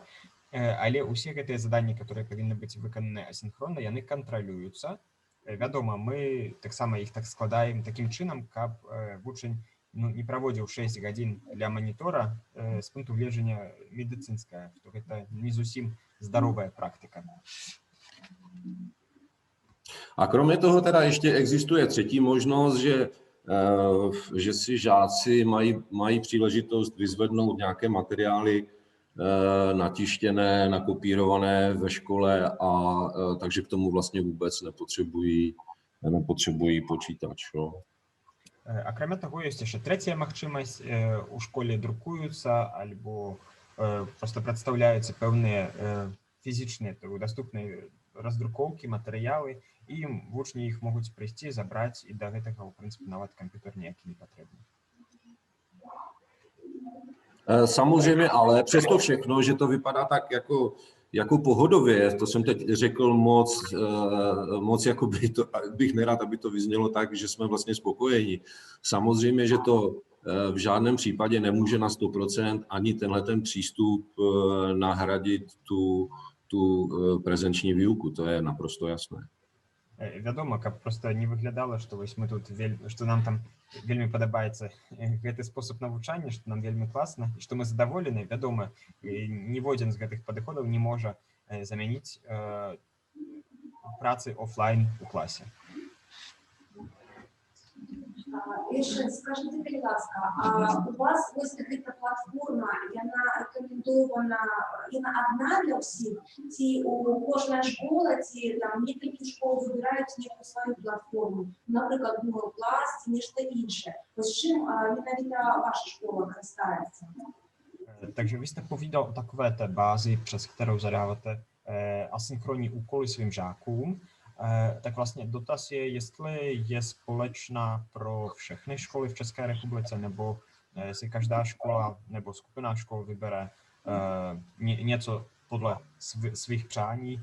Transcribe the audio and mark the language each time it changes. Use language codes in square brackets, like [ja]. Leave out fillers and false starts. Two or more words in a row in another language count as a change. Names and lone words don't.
[be] Але ўсе гэтыя заданні, которые павінны быць выкананы асінхронна, яны кантралююцца. Вядома, мы таксама іх так складаем такім чынам, каб вучань не праводзіў 6 гадзін для манітора з пункту гледжання медыцынскага, што гэта не зусім здаровая практика. [cs] A kromě toho teda ještě existuje třetí možnost, že si žáci mají příležitost vyzvednout nějaké materiály natištěné, nakopírované ve škole, a takže k tomu vlastně vůbec nepotřebují počítač. No. [be] Акрамя таго, ёсць яшчэ трэцяя магчымасць. У школе друкуюцца альбо проста прадстаўляюцца пэўныя фізічныя даступныя раздрукоўкі, матэрыялы, і вучні іх могуць прыйсці, забраць, і да гэтага, у прынцыпе, нават камп'ютер ніякі не патрэбны. [cs] Samozřejmě, ale přesto všechno, že to vypadá tak jako pohodově, to jsem teď řekl moc jako bych nerad, aby to vyznělo tak, že jsme vlastně spokojeni. Samozřejmě, že to v žádném případě nemůže na 100% ani ten přístup nahradit tu prezenční výuku, to je naprosto jasné. [be] Вядома, каб проста не выглядала, што вось мы тут што нам там вельмі падабаецца гэты спосаб навучання, што нам вельмі класна і што мы задаволены. Вядома, ніводзін з гэтых падыходаў не можа замяніць працы офлайн у класе. [uk] Іршин, скажіть, будь ласка, а у вас ось така платформа, вона рекомендована, вона одна для всіх? Ці у кожна школа, ці там декілька школ вибирають ніяку свою платформу, наприклад, Google Class, чи ніщо інше. Ось чим навіть ваша школа користається? [cs] Takže vy jste povídal o takové té bázi, přes kterou zadáváte asynchronní úkoly svým žákům. Tak vlastně dotaz je, jestli je společná pro všechny školy v České republice, nebo si každá škola nebo skupina škol vybere něco podle svých přání.